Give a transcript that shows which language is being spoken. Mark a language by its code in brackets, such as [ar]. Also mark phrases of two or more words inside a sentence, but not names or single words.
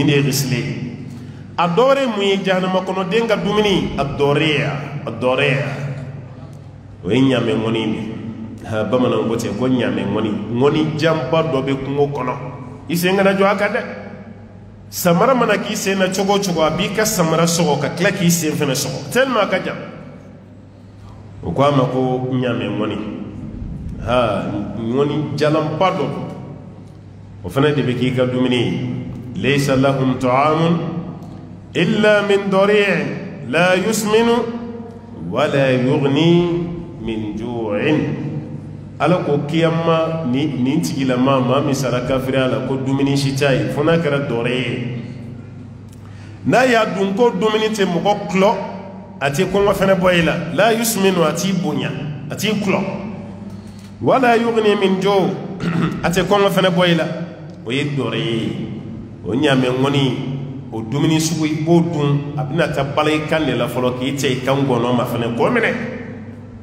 [bm] de ye ghisli a dɔ wɛrɛ mun ye jahannama kɔnɔ den ka dumuni a dɔɔreya o ye ɲaamɛ ŋɔni de ha bamananw ko ten ko ɲaamɛ ŋɔni janba dɔ bɛ kungo kɔnɔ i sen kana jɔ a kan dɛ samara mana k'i sen na cogo o cogo a b'i ka samara sɔgɔ ka tila k'i sen fɛnɛ sɔgɔ tellement a ka jan o ko a ma ko ɲaamɛ ŋɔni ŋɔni jalanba dɔ o fana de bɛ k'i ka dumuni ye [ar] ليس لهم طعام إلا من ضريع لا يسمن ولا يغني من جوع [bm] ala ko kiyama nin tigilama maa min sara kafiriya la ko dumuni si t'a ye fo n'a kɛra dɔre ye n'a y'a dun ko dumuni tɛ mɔgɔ kulɔ a tɛ kɔngɔ fɛnɛ bɔ i la [ar] لا يسمن [bm] a t'i bonya a t'i kulɔ [ar] ولا يغني من جوع' [bm] a tɛ kɔngɔ fɛnɛ bɔ i la o ye dɔre ye o ɲaamɛ ŋɔni o dumuni sugu i b'o dun a bɛna taa bala i kan de la fɔlɔ k'i cɛ i kan gɔnɔ ma fɛnɛ k'o minɛ